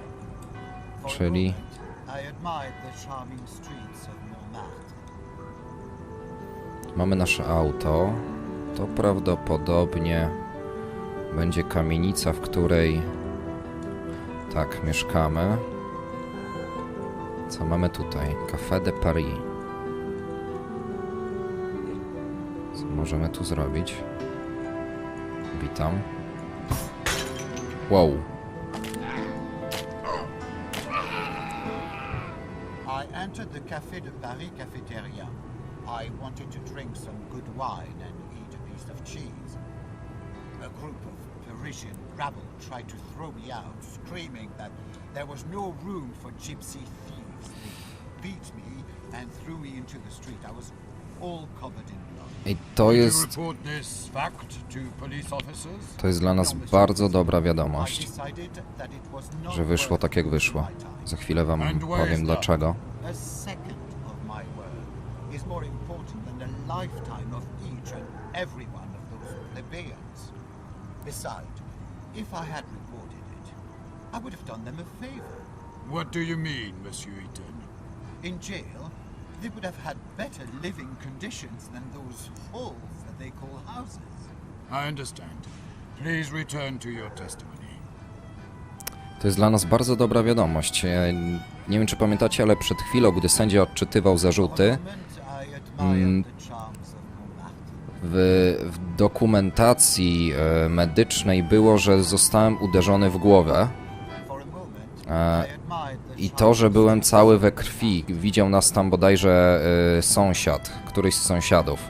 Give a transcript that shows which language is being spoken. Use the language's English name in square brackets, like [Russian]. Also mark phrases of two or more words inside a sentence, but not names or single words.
[Polish] Czyli... Mamy nasze auto. To prawdopodobnie będzie kamienica, w której... Tak, mieszkamy. Co mamy tutaj? Café de Paris. Co możemy tu zrobić? Witam. Wow. [English] I entered the Café de Paris cafeteria. I wanted to drink some good wine and eat a piece of cheese. A group of Parisian rabble tried to throw me out, screaming that there was no room for gypsy thieves. They beat me and threw me into the street. I was all covered in blood. [Polish] I to [English] Did you [Polish] jest... [English] report this fact to police officers? [Polish] To jest dla nas bardzo dobra wiadomość, że wyszło tak jak wyszło. Za chwilę wam powiem dlaczego. [English] A second of my word is more important than a lifetime of each and every one of those plebeians. Besides, if I had reported it, I would have done them a favor. What do you mean, Monsieur Eaton? In jail, they would have had better living conditions than those holes that they call houses. I understand. Please return to your testimony. [Polish] To jest dla nas bardzo dobra wiadomość. Nie wiem, czy pamiętacie, ale przed chwilą, gdy sędzia odczytywał zarzuty, w dokumentacji medycznej było, że zostałem uderzony w głowę. I to, że byłem cały we krwi, widział nas tam bodajże sąsiad, któryś z sąsiadów.